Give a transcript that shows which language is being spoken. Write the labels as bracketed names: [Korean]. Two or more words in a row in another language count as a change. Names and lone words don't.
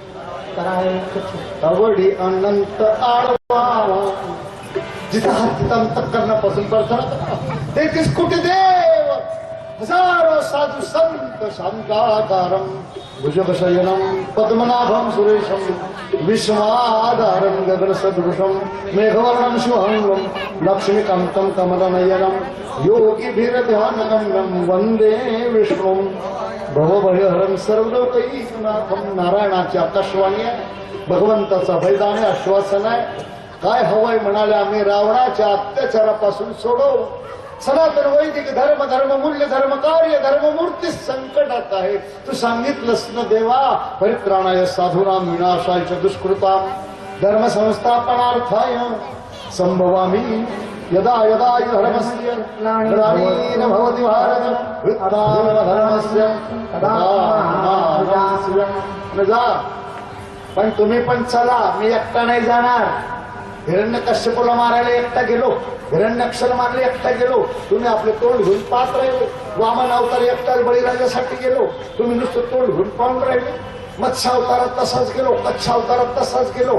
[Marathi] आवडी अनंत आळवा जिथं हात तिथं अंतःकरणापासून प्रार्थना तेहतीस कोटी देव हजारो साधू संत [Sanskrit] शांताकारम भुजगशयनम पद्मनाभम सुरेशम विश्वाधारम गगन सदृशम मेघवर्णम शुभंगम लक्ष्मीकांतम कमलनयनम योगिभिर्ध्यानगम्यम वंदे विष्णुम भवभयहरम सर्वलोकैकनाथम. [Marathi] नारायणाची आकाशवाणी आहे, भगवंताचा भयदाने आश्वासन आहे. काय हवंय म्हणाले आम्ही रावणाच्या अत्याचारापासून सोडव. सनातन वैदिक धर्म धर्ममूल्य धर्म कार्य धर्ममूर्ती संकटात आहे. तू सांगितलंस न देवा, [Sanskrit] परित्राणाय साधूनाम विनाशाय दुष्कृताम धर्म संस्थापनार्थाय संभवामि यदा यदा धर्मस्य ग्लानिर् भवति भारत धर्मस्य तदा. [Marathi] पण तुम्ही पण चला, मी एकटा नाही जाणार. हिरण्यकश्यपूला मारायला एकटा गेलो, हिरण्यक्षर मारले एकटा गेलो. तुम्ही आपले तोंड घेऊन पाहत राहिले. वामन अवतार एकटा बळीराजासाठी गेलो, तुम्ही नुसतं तोंड घेऊन पाहून राहिले. मत्स्य अवतारात तसाच गेलो, कच्छ अवतारात तसाच गेलो.